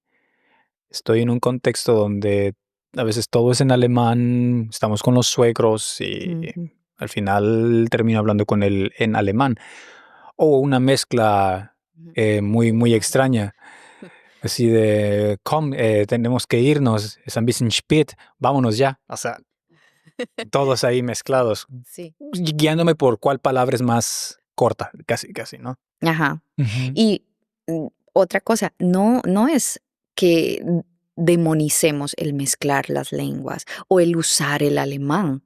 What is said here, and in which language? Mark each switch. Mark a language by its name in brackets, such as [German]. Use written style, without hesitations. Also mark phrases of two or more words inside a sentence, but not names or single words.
[Spanish] Estoy en un contexto donde a veces todo es en alemán, estamos con los suegros y Ujú, al final termino hablando con él en alemán. O una mezcla ujú. muy, muy Claro. extraña, así de, komm, tenemos que irnos, [German] es ein bisschen spät, [Spanish] vámonos ya. O sea, todos ahí mezclados, Sí. guiándome por cuál palabra es más corta, casi, casi, ¿no? Ajá. Ujú. Y otra cosa, no es que demonicemos el mezclar las lenguas o el usar el alemán.